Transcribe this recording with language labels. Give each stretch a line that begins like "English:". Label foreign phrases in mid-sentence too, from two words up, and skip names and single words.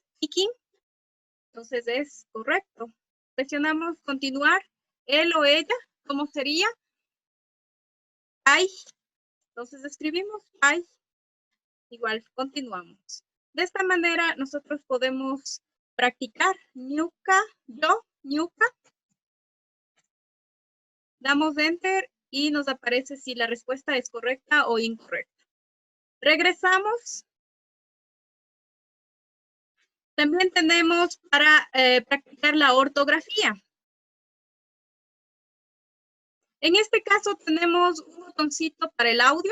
Spanish: Kicking. Entonces es correcto. Presionamos continuar. Él o ella, ¿cómo sería? Ay. Entonces escribimos ay. Igual continuamos. De esta manera nosotros podemos practicar. Ñuka, yo, ñuka. Damos enter y nos aparece si la respuesta es correcta o incorrecta. Regresamos. También tenemos para practicar la ortografía. En este caso tenemos un botoncito para el audio.